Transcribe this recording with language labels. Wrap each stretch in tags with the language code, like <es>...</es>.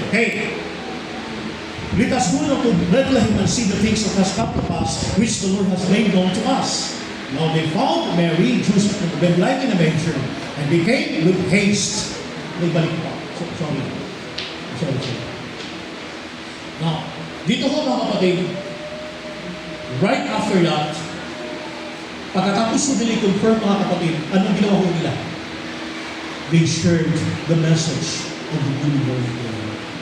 <en>Hey, let us go now to Bethlehem and see the things that has come to pass, which the Lord has made known to us. Now they found Mary, Joseph, and the bed lying in a manger, and they came with haste.</en> <tl>May balik pa. Sorry. Now, dito ko mga kapatid,</tl> <en>right after that,</en> <tl>pagkatapos ko nila i-confirm mga kapatid, anong ginawa ko nila?</tl> <en>They shared the message of the new birth of the Lord.</en>